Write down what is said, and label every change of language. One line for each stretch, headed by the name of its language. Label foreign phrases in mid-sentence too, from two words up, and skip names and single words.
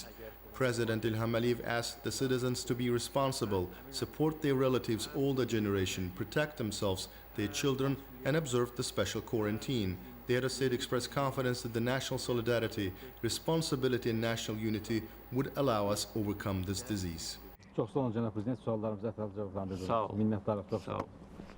English: President Ilham Aliyev asked the citizens to be responsible, support their relatives' older generation, protect themselves, their children, and observe the special quarantine. The head of state expressed confidence that the national solidarity, responsibility, and national unity would allow us overcome this disease.
Azerbaijani: Çok sağ olun Cenab-ı Prezident. Suallarımıza ətraflı cavablandırdınız. Sağ ol. Minnətdarıq. Çox Sağ ol.